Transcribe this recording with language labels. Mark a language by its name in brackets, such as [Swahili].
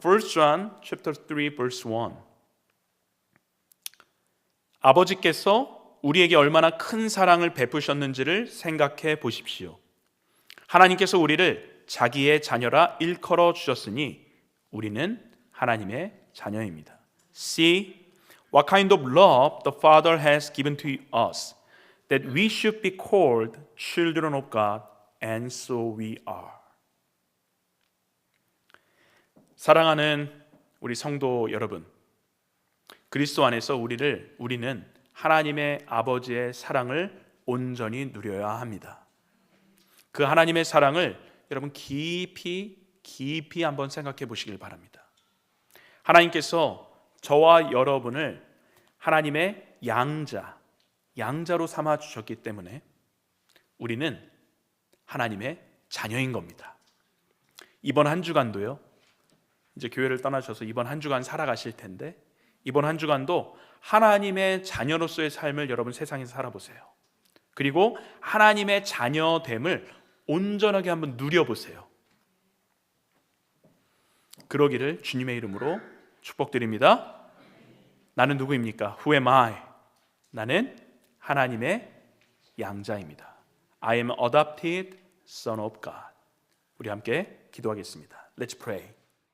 [English] 1 John chapter 3 verse 1. [Korean] 아버지께서 우리에게 얼마나 큰 사랑을 베푸셨는지를 생각해 보십시오. 하나님께서 우리를 자기의 자녀라 일컬어 주셨으니 우리는 하나님의 자녀입니다. [English] See what kind of love the Father has given to us, that we should be called children of God, and so we are. [Korean] 사랑하는 우리 성도 여러분, 그리스도 안에서 우리는 하나님의 아버지의 사랑을 온전히 누려야 합니다. 그 하나님의 사랑을 여러분 깊이 한번 생각해 보시길 바랍니다. 하나님께서 저와 여러분을 하나님의 양자로 삼아 주셨기 때문에 우리는 하나님의 자녀인 겁니다. 이번 한 주간도요, 이제 교회를 떠나셔서 이번 한 주간 살아가실 텐데, 이번 한 주간도 하나님의 자녀로서의 삶을 여러분 세상에서 살아보세요. 그리고 하나님의 자녀됨을 온전하게 한번 누려보세요. 그러기를 주님의 이름으로 축복드립니다. 나는 누구입니까? [English] Who am I? [Korean] 나는 하나님의 양자입니다. [English] I am adopted son of God. [Korean] 우리 함께 기도하겠습니다. [English] Let's pray.